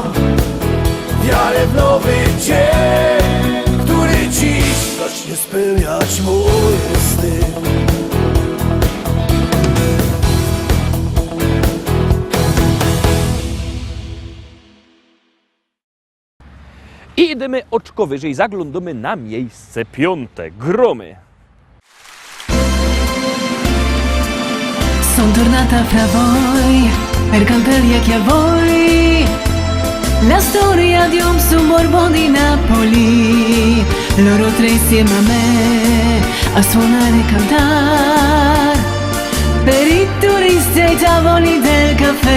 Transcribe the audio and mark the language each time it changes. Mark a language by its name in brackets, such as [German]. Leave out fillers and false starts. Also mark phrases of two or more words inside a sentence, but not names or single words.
[Polish] Wiarę w nowy dzień, który dziś zacznie spełniać moje sny. I idziemy oczko wyżej, zaglądamy na miejsce 5. Gromy. [Italian] Son tornata fra voi per cantare a chi voi la storia di un sobborgo di Napoli. Loro tre insieme a me a suonare e cantare per i turisti ai tavoli del caffè.